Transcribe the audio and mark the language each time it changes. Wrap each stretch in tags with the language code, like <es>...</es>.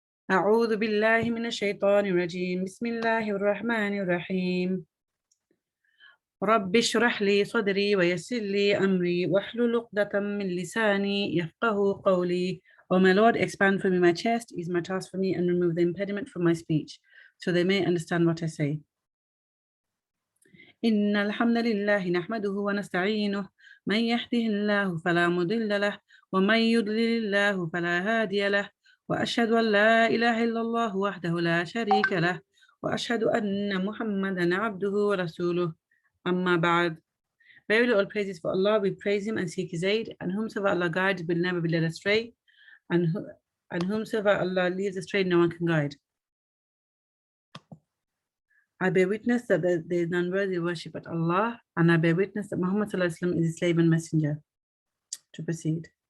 <ar>أعوذ بالله من الشيطان الرجيم بسم الله الرحمن الرحيم رب اشرح لي صدري ويسر لي أمري واحلل عقدة من لساني يفقه قولي.</ar> <en>O my Lord, expand for me my chest, ease my task for me, and remove the impediment from my speech, so they may understand what I say.</en> <ar>إن الحمد لله نحمده ونستعينه من يهده الله فلا مضل له ومن يضلل الله فلا هادي له وأشهد أن لا إله إلا الله وحده لا شريك له وأشهد أن محمدا عبده ورسوله أما بعد.</ar> <en>Verily all praises for Allah, we praise Him and seek His aid, and whomsoever Allah guides will never be led astray, and whomsoever Allah leaves astray no one can guide. I bear witness that there is none worthy of worship but Allah, and I bear witness that Muhammad is his slave and messenger. To proceed.</en>